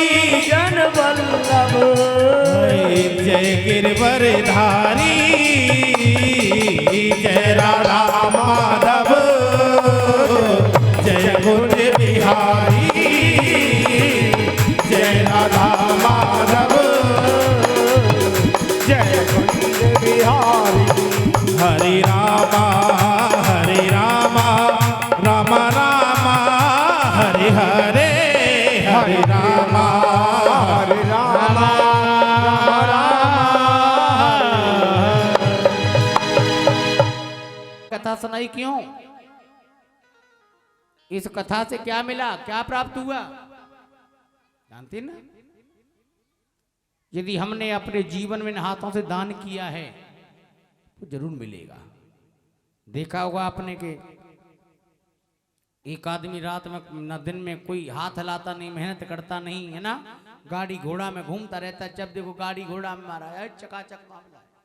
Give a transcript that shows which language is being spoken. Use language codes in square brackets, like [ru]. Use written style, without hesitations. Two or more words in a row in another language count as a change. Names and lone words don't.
[hi] जन बल्लभ। जय गिरवरधारी, जय राधा माधव जय कुंज बिहारी, जय राधा माधव जय कुंज बिहारी। हरे रामा राम रामा हरे हरे, हरे रामा हरे राम कथा सुनाई क्यों? इस कथा से क्या मिला, क्या प्राप्त हुआ जानते ना? यदि हमने अपने जीवन में इन हाथों से दान किया है तो जरूर मिलेगा। देखा होगा आपने कि एक आदमी रात में न दिन में कोई हाथ हिलाता नहीं, मेहनत करता नहीं, है ना, गाड़ी घोड़ा में घूमता रहता है, जब देखो गाड़ी घोड़ा में मारा है, चकाचक मामला है।